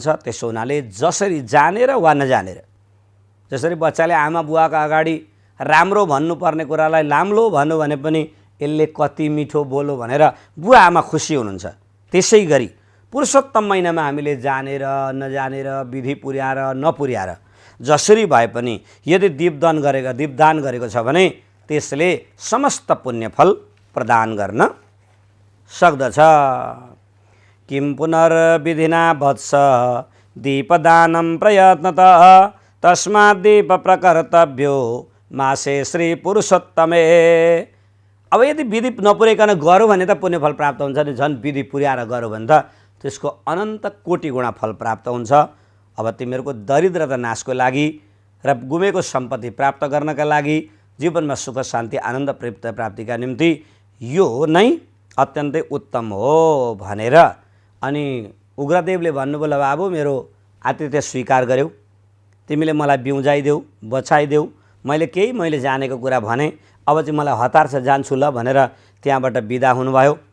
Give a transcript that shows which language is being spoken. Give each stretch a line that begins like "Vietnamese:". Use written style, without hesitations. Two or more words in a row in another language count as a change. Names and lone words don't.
Nepali: त्यसो हुनाले जसरी जानेर वा नजानेर, जसरी बच्चाले आमा बुवाका अगाडि राम्रो भन्नुपर्ने कुरालाई लाम्लो भन्यो भने पनि यसले कति मिठो बोलो भनेर बुवा आमा खुसी हुनुहुन्छ। त्यसै गरी पुरुषोत्तम महिनामा हामीले जानेर नजानेर, विधि पुर्याएर नपुर्याएर जसरी भए पनि यदि दीपदान गरेको छ भने त्यसले समस्त पुण्यफल प्रदान गर्न सक्दछ।
Sanskrit: किं पुनर्विधिना वत्स दीपदानं प्रयत्नतः तस्मात् दीप प्रकर्तव्यो मासे श्री पुरुषोत्तमे।
Nepali: अब यदि विधि नपुर्याइकन गऱ्यो भने त पुण्यफल प्राप्त हुन्छ नि, झन् विधि पुर्याएर गऱ्यो भने त त्यसको अनन्त कोटि गुणा फल प्राप्त हुन्छ। अब तिमीहरूको दरिद्रता नाशको लागि र गुमेको सम्पत्ति प्राप्त गर्नका लागि, जीवनमा सुख शान्ति आनन्द प्राप्तिका निम्ति यो नै अत्यन्तै उत्तम हो भनेर अनि उग्रदेवले भन्नुभयो, बाबु मेरो आतिथ्य स्वीकार गर्यौ, तिमीले मलाई बिउजाइदेऊ, बचाइदेऊ, मैले जानेको कुरा भने, अब चाहिँ मलाई हतार छ जान्छु ल भनेर त्यहाँबाट बिदा हुनुभयो।